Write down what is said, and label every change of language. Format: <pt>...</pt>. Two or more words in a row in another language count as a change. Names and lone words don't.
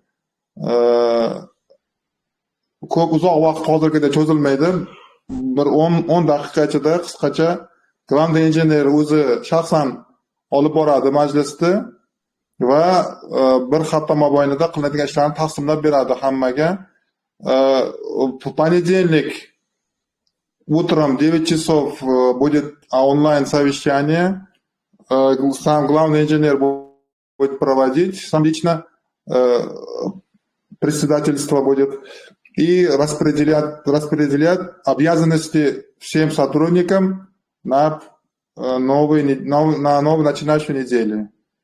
<uz>Ko'p uzoq vaqt hozirgida cho'zilmaydi. Bir 10 daqiqa ichida qisqacha Grand Engineer o'zi shaxsan olib boradi majlisni va bir hafta mobaynida qilinadigan ishlarni taqsimlab beradi hammaga.</uz> <ru>Понедельник утром 9 часов будет онлайн совещание. Сам главный инженер будет проводить, сам лично председательство будет и распределять обязанности всем сотрудникам на новую начинающую неделю.</ru>